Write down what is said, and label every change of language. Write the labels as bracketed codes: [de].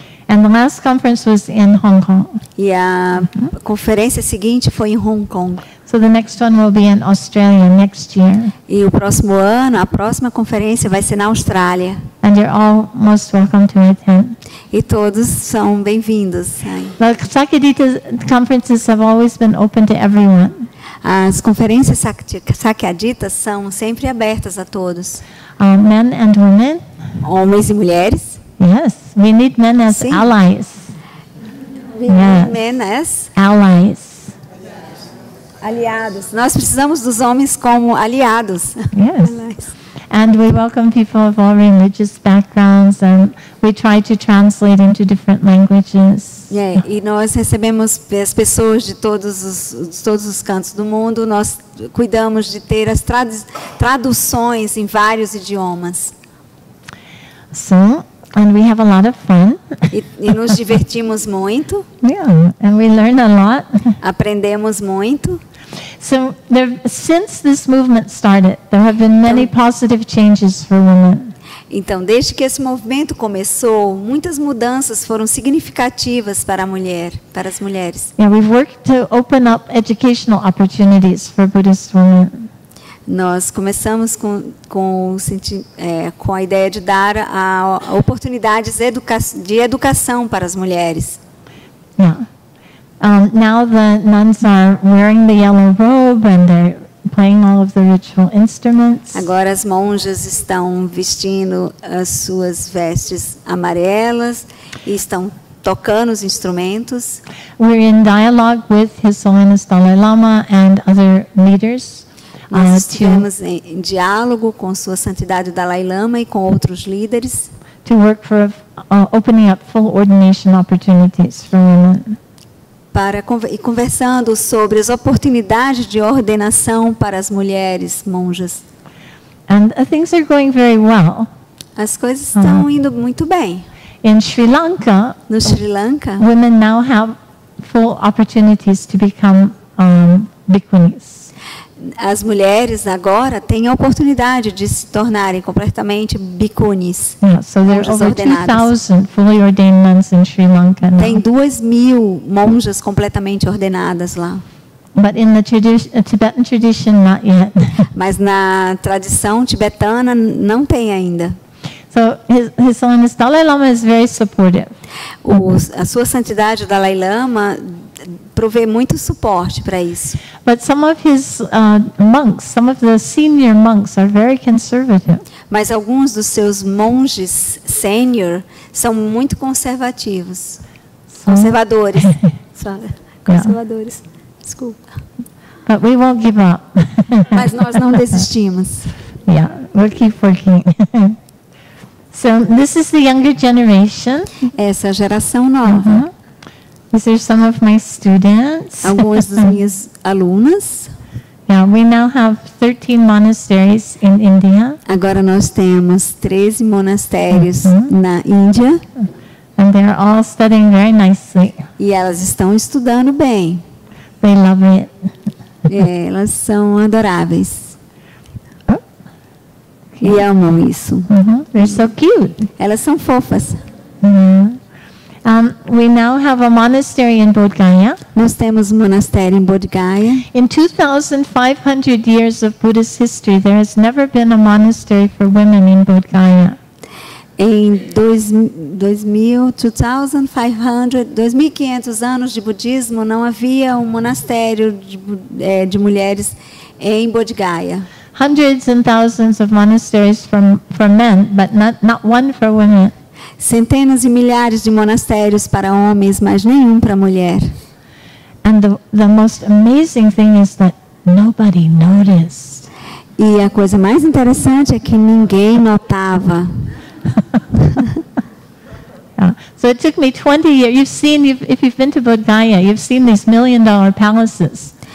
[en] And the last conference was in Hong Kong. [pt] E a conferência seguinte foi em Hong Kong. [en] So the next one will be in Australia next year. [pt] E o próximo ano, a próxima conferência vai ser na Austrália. [en] And you're all most welcome to attend. [pt] E todos são bem-vindos. [en] The Sakyadhita conferences have always been open to everyone. [pt] As conferências Sakyadhitas são sempre abertas a todos. [en] Men and women. [pt] Homens e mulheres. [en] Yes, we need men as [pt] Sim. [en] allies. Yes. Men as Allies. [pt] aliados. Nós precisamos dos homens como aliados. [en] Yes. And we welcome people of all religious backgrounds, and we try to translate into different languages. [pt] E nós recebemos as pessoas de todos os cantos do mundo. Nós cuidamos de ter as traduções em vários idiomas. [en] So, and we have a lot of fun. [pt] E nos divertimos muito. [en] Yeah, and we learn a lot. [pt] Aprendemos muito. [en] So, since this movement started, there have been many positive changes for women. [pt] Então, desde que esse movimento começou, muitas mudanças foram significativas para as mulheres. [en] Yeah, we've worked to open up educational opportunities for Buddhist women. [pt] Nós começamos com a ideia de dar oportunidades de educação para as mulheres. [en] Yeah. Now the nuns are wearing the yellow robe and they're playing all of the ritual instruments. [pt] Agora as monjas estão vestindo as suas vestes amarelas e estão tocando os instrumentos. [en] We're in dialogue with His Holiness Dalai Lama and other leaders. [pt] Nós estivemos em diálogo com Sua Santidade Dalai Lama e com outros líderes. [en] To work for opening up full ordination opportunities for women. [pt] E conversando sobre as oportunidades de ordenação para as mulheres monjas. [en] And things are going very well. [pt] As coisas estão indo muito bem. [en] In Sri Lanka, [pt] no Sri Lanka, [en] women now have full opportunities to become bhikkhunis. [pt] As mulheres agora têm a oportunidade de se tornarem completamente bhikkhunis. [en] Yeah, so there are over 2,000 fully ordained nuns in Sri Lanka now. [pt] Tem 2.000 monjas completamente ordenadas lá. [en] But in the Tibetan tradition, not yet. [pt] Mas na tradição tibetana não tem ainda. [en] So His Holiness Dalai Lama is very supportive. [pt] A Sua Santidade Dalai Lama provê muito suporte para isso. [en] But some of his monks, some of the senior monks are very conservative. [pt] Mas alguns dos seus monges sênior são muito conservativos. Conservadores. Conservadores. Desculpa. [en] But we won't give up. [pt] Mas nós não desistimos. [en] Yeah, we'll keep working. So this is the younger generation. [pt] Essa é a geração nova. [en] These are some of my students. [pt] Algumas das minhas alunas. [en] Yeah, we now have 13 monasteries in India. [pt] Agora nós temos 13 monastérios na Índia. [en] And they're all studying very nicely. [pt] E elas estão estudando bem. [en] They love it. [pt] Elas são adoráveis. E amam isso. [en] They're so cute. [pt] Elas são fofas. [en] We now have a monastery in Bodh Gaya. [pt] Nós temos um monastério em Bodh Gaya. [en] In 2,500 years of Buddhist history, there has never been a monastery for women in Bodh Gaya. [pt] Em 2.500 anos de budismo, não havia um monastério de mulheres em Bodh Gaya. [en] Hundreds and thousands of monasteries for men, but not one for women. [pt] Centenas e milhares de monastérios para homens, mas nenhum para mulher. [en] And the most amazing thing is that nobody noticed. [pt] E a coisa mais interessante é que ninguém notava. [en] So it took me 20 years. If you've been to Bodh Gaya, you've seen these $1 million palaces.